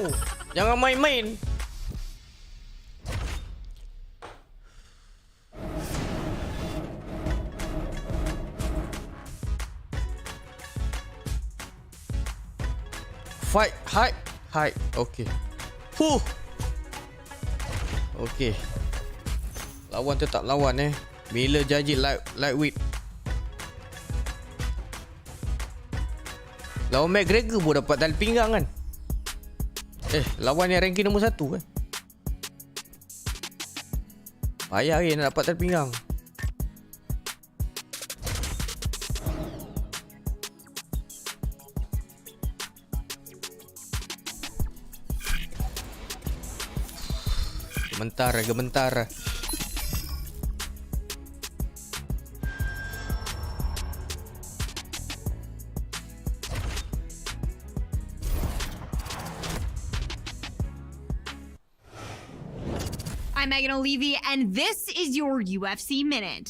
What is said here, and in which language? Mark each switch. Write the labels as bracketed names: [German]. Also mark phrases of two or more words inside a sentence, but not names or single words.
[Malay] Jangan main-main. Fight. Hype. [English] Okay. Okay. [Malay] Lawan tetap lawan Miller Jarjit lightweight. Lawan McGregor pun dapat tali pinggang kan. Lawan yang ranking nombor 1 kan. Payah nak dapat tali pinggang. Gementar. [English] I'm Megan O'Leary, and this is your UFC Minute.